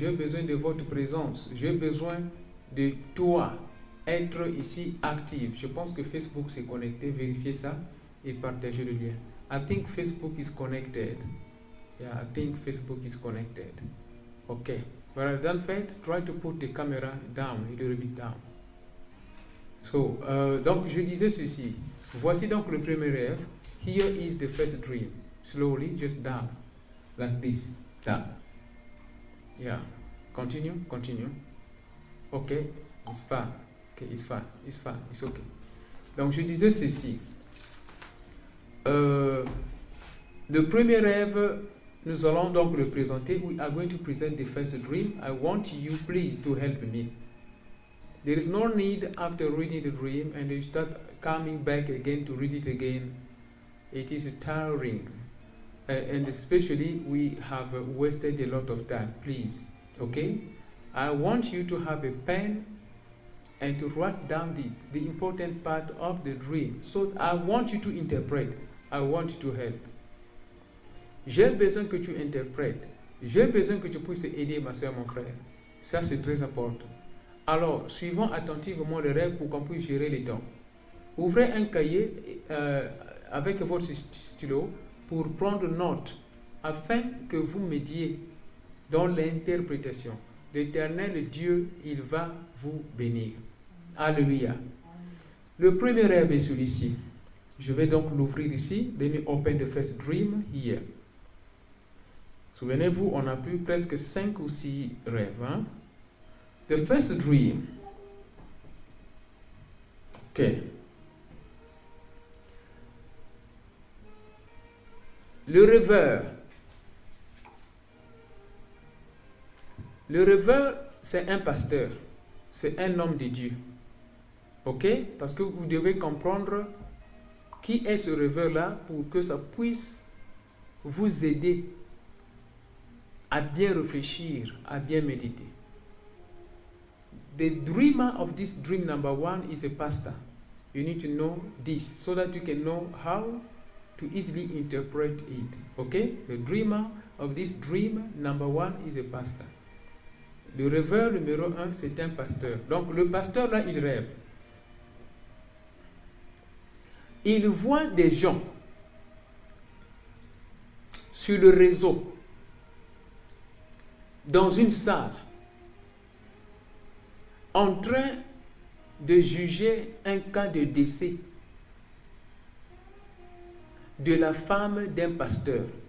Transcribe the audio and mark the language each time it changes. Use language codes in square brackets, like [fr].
[fr] J'ai besoin de votre présence. J'ai besoin de toi. Être ici actif. Je pense que Facebook s'est connecté. Vérifiez ça et partagez le lien. [en] I think Facebook is connected. Yeah, I think Facebook is connected. Okay. When I've done that, try to put the camera down, a little bit down. [fr] So, donc je disais ceci. Voici donc le premier rêve. [en] Here is the first dream. Slowly, just down. Like this. Down. Yeah. Continue, continue. Okay, it's fine. Okay, it's fine. It's fine. It's okay. [fr] Donc je disais ceci. Le premier rêve, nous allons donc le présenter. [en] We are going to present the first dream. I want you, please, to help me. There is no need after reading the dream and you start coming back again to read it again. It is tiring. And especially, we have wasted a lot of time. Please, okay? I want you to have a pen and to write down the important part of the dream. So I want you to interpret. I want you to help. [fr] J'ai besoin que tu interprètes. J'ai besoin que tu puisses aider ma soeur, mon frère. Ça, c'est très important. Alors, suivons attentivement le rêve pour qu'on puisse gérer les temps. Ouvrez un cahier avec votre stylo pour prendre note afin que vous m'aidiez dans l'interprétation. L'Éternel Dieu, il va vous bénir. Alléluia. Le premier rêve est celui-ci. Je vais donc l'ouvrir ici. [en] Let me open the first dream here. [fr] Souvenez-vous, on a plus presque 5 ou 6 rêves. [en] Hein? The first dream. Okay. [fr] Le rêveur. Le rêveur, c'est un pasteur. C'est un homme de Dieu. Ok? Parce que vous devez comprendre qui est ce rêveur-là pour que ça puisse vous aider à bien réfléchir, à bien méditer. [en] The dreamer of this dream number 1 is a pastor. You need to know this so that you can know how to easily interpret it. Okay? The dreamer of this dream number 1 is a pastor. [fr] Le rêveur numéro 1, c'est un pasteur. Donc le pasteur là, il rêve. Il voit des gens sur le réseau, dans une salle, en train de juger un cas de décès de la femme d'un pasteur.